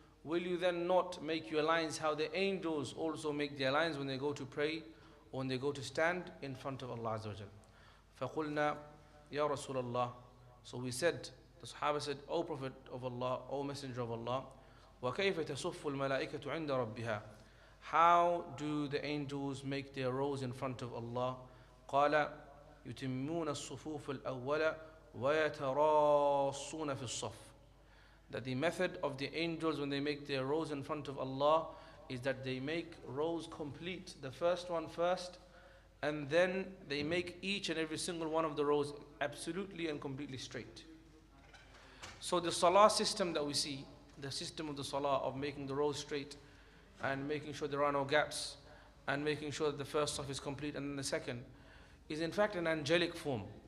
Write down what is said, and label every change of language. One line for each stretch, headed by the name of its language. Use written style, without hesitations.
English: Will you then not make your lines how the angels also make their lines when they go to pray or when they go to stand in front of Allah Azza wa Jal?
Arabic: فَقُلْنَا يَا رَسُولَ اللَّهِ.
English: So we said, the Sahaba said, O Prophet of Allah, O Messenger of Allah,
Arabic: وَكَيْفَ تَصُفُّ الْمَلَائِكَةُ عِنْدَ رَبِّهَا.
English: How do the angels make their rows in front of Allah?
Arabic: قَالَ يتمون الصفوف الأول ويتراصون في الصف.
English: That the method of the angels when they make their rows in front of Allah is that they make rows complete, the first one first, and then they make each and every single one of the rows absolutely and completely straight. So the Salah system that we see, the system of the Salah of making the rows straight and making sure there are no gaps and making sure that the first saf is complete and then the second, is in fact an angelic form.